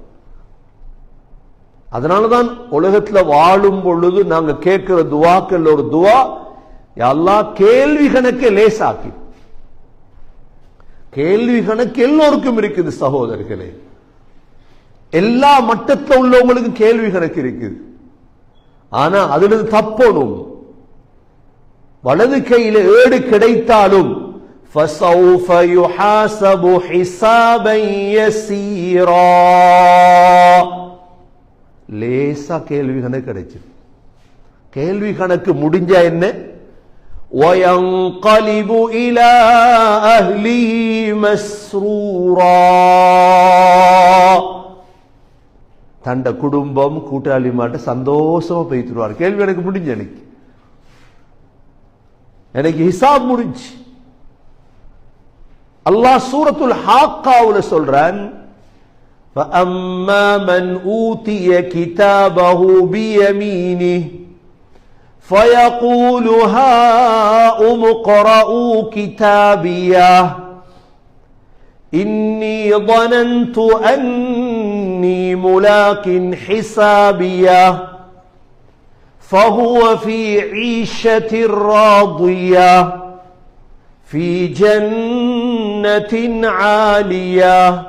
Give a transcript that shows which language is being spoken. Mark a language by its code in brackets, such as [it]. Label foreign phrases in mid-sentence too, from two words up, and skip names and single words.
[ta] அதனாலதான் உலகத்துல வாழும் பொழுது நாங்க கேட்கிற துவாக்கள் ஒரு துவா, [ar] يا الله [ta] கேள்வி கணக்கை லேசாக்கி. கேள்வி கணக்கு எல்லோருக்கும் இருக்குது சகோதரர்களே, எல்லா மட்டத்தில் உள்ளவங்களுக்கு கேள்வி கணக்கு இருக்குது. ஆனா அதுல தப்பணும். வலது கையில ஏடு கிடைத்தாலும் [ar] فَسَوْفَ يُحَاسَبُ حِسَابًا يَسِيرًا, [ta] லேசா கேள்வி கணக்கு கிடைச்சு. கேள்வி கணக்கு முடிஞ்சா என்ன? [ar] وَيَنْقَلِبُ إِلَى أَهْلِهِ مَسْرُورًا, [ta] தண்ட குடும்பம் கூட்டாளி மாட்ட சந்தோஷமா போய்த்துருவார். கேள்வி எனக்கு முடிஞ்சு, எனக்கு ஹிசாப் முடிஞ்சு. அல்லாஹ் சூரத்துல் ஹாக்காவுல சொல்றான், [ar] فَأَمَّا مَنْ أُوتِيَ كِتَابَهُ بِيَمِينِهِ فَيَقُولُ هَاؤُمُ اقْرَءُوا كِتَابِيَهْ إِنِّي ظَنَنْتُ أَنِّي مُلَاقٍ حِسَابِيَهْ فَهُوَ فِي عِيشَةٍ رَاضِيَةٍ في جنة عالية